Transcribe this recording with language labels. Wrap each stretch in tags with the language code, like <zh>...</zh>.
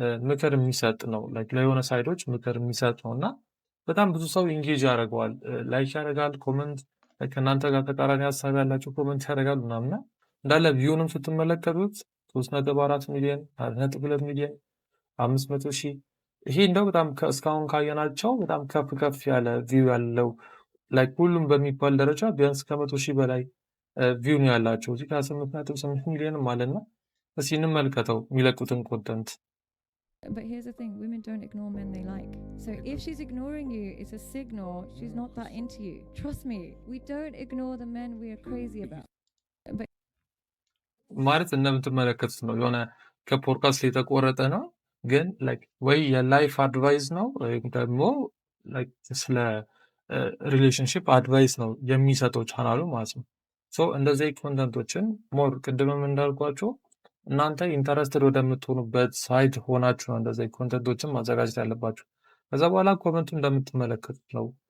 <am>ምክር የሚሰጥ ነው። ለየሆነ ሳይዶች ምክር የሚሰጥ ነው እና በጣም ብዙ ሰው ኢንጌጅ ያደርገዋል፣ ላይክ ያደርጋል፣ ኮመንት ከእናንተ ጋር ተቃራኒ ሀሳብ ያላቸው ኮመንት ያደርጋሉ ምናምና እንዳለ ቪውንም ስትመለከቱት 3.4 ሚሊዮን፣ 4.2 ሚሊዮን፣ 500 ሺህ ይሄ እንደው በጣም እስካሁን ካየናቸው በጣም ከፍ ያለ ቪው ያለው ላይክ ሁሉም በሚባል ደረጃ ቢያንስ ከ100 ሺህ በላይ ቪው ነው ያላቸው። እዚህ ከ8.8 ሚሊዮንም አለና እስኪ እንመልከተው የሚለቁትን ኮንተንት።</am> <en>But here's the thing, women don't ignore men they like. So if she's ignoring you, it's a signal she's not that into you. Trust me, we don't ignore the men we are crazy about.</en> <am>ማለት እንደምትመለከቱት ነው። የሆነ ከፖድካስት ላይ የተቆረጠ ነው፣ ግን ላይክ ወይ የላይፍ አድቫይስ ነው ወይም ደግሞ ላይክ ስለ ሪሌሽንሽፕ አድቫይስ ነው የሚሰጠው ቻናሉ ማለት ነው። ሶ እንደዚህ ኮንተንቶችን ሞር ቅድምም እንዳልኳቸው እናንተ ኢንተረስትድ ወደምትሆኑበት ሳይት ሆናችሁ ነው እንደዚህ ኮንተንቶችን ማዘጋጀት ያለባችሁ። ከዛ በኋላ ኮመንቱ እንደምትመለከቱት ነው።</am>